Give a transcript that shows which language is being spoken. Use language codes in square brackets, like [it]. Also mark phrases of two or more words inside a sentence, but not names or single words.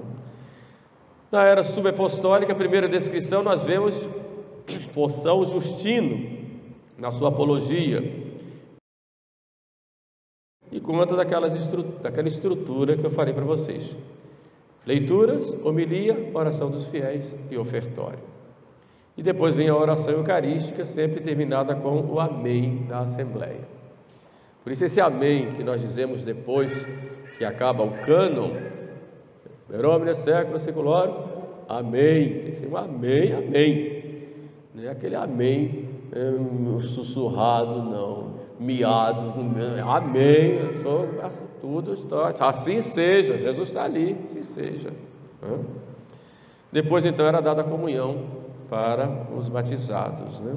[pt] Na era subapostólica, a primeira descrição nós vemos por São Justino, na sua apologia, e conta daquela estrutura que eu falei para vocês: leituras, homilia, oração dos fiéis e ofertório. E depois vem a oração eucarística, sempre terminada com o amém da Assembleia. Por isso esse amém que nós dizemos depois que acaba o cânon, [la] per omnia saecula saeculorum, [pt] amém, tem que ser um amém, amém. Não é aquele amém sussurrado, não, miado, amém, eu sou tudo, assim seja, Jesus está ali, assim seja. Depois então era dada a comunhão para os batizados, né?